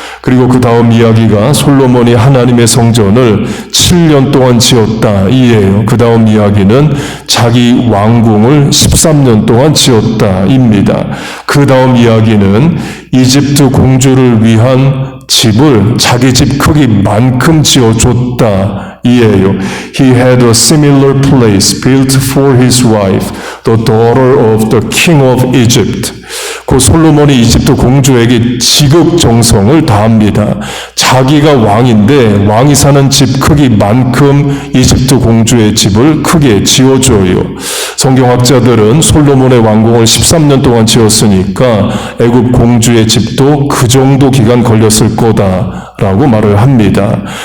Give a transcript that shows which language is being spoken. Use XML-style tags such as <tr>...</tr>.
<ko>그리고 그 다음 이야기가 솔로몬이 하나님의 성전을 7년 동안 지었다 이에요. 그 다음 이야기는 자기 왕궁을 13년 동안 지었다입니다. 그 다음 이야기는 이집트 공주를 위한 집을 자기 집 크기만큼 지어줬다 이에요.</ko> <en>He had a similar place built for his wife, the daughter of the king of Egypt.</en> <ko>그 솔로몬이 이집트 공주에게 지극정성을 다합니다. 자기가 왕인데 왕이 사는 집 크기만큼 이집트 공주의 집을 크게 지어줘요. 성경학자들은 솔로몬의 왕궁을 13년 동안 지었으니까 애굽 공주의 집도 그 정도 기간 걸렸을 거다라고 말을 합니다.</ko>